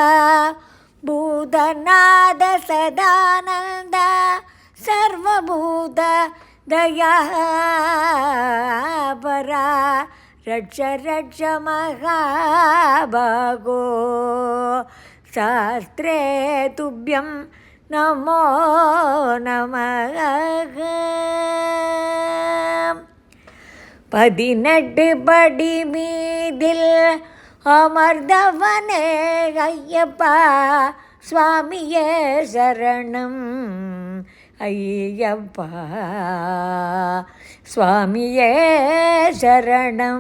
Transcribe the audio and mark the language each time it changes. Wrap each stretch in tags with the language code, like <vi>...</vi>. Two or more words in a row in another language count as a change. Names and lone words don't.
<sa>ಭೂತನಾದ ಸದಾನಂದ ಸರ್ವಭೂತ ದಯಾ ಪರ ರಕ್ಷ ರಕ್ಷ ಮಹಾಭಾಗೋ ಶಾಸ್ತ್ರೇ ತುಭ್ಯಂ ನಮೋ ನಮಃ.</sa> <ta>18 படி மீதில் அமர்ந்தவனே ஐயப்பா சுவாமியே சரணம். ஐயப்பா சுவாமியே சரணம்.</ta>